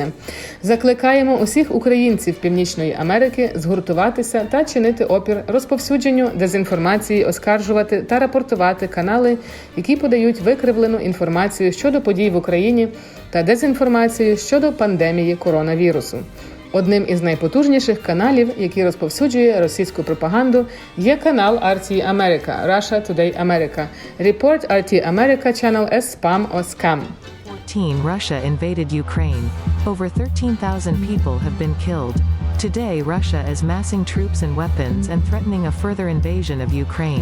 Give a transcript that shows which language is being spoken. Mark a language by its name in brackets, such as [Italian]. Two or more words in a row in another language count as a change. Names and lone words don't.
[Ukrainian] Закликаємо усіх українців Північної Америки згуртуватися та чинити опір розповсюдженню дезінформації, оскаржувати та рапортувати канали, які подають викривлену інформацію щодо подій в Україні та дезінформацію щодо пандемії коронавірусу. Одним із найпотужніших каналів, який розповсюджує російську пропаганду, є канал RT America, Russia Today America. [English] Report RT America channel as spam or scam. 14 Russia invaded Ukraine. Over 13,000 people have been killed. Today Russia is massing troops and weapons and threatening a further invasion of Ukraine.